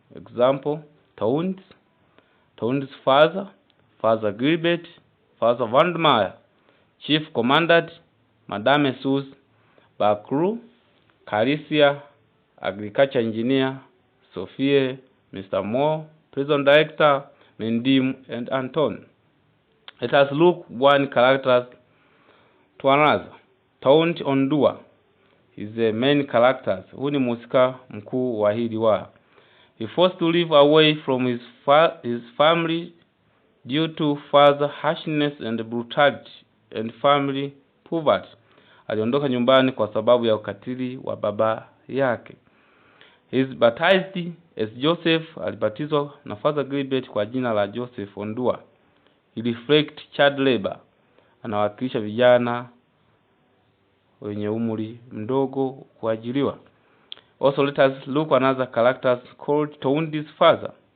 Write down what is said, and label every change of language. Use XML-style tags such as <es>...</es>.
<en>Example: Toundi, Toundi's father, Father Gilbert, Father Vandermeer, Chief Commandant, Madame Seuss, Bakru, Caricia, Agriculture Engineer, Sophie, Mr. Moore, Prison Director, Mendim, and Anton. Let us look one character to another. Toundi Ondua is the main character.</en> <sw>Huyu ni mhusika mkuu wa hii riwaya.</sw> <en>He forced to live away from his family due to father harshness and brutality and family poverty.</en> <sw>Aliondoka nyumbani kwa sababu ya ukatili wa baba yake.</sw> <en>He is baptized as Joseph.</en> <sw>Alibatizwa na Father Gilbert kwa jina la Joseph Ondua.</sw> <en>He reflects child labor.</en> <sw>Anawakilisha vijana wenye umri mdogo kuajiriwa.</sw> <en>Also, let us look another character called Toundi's father.</en>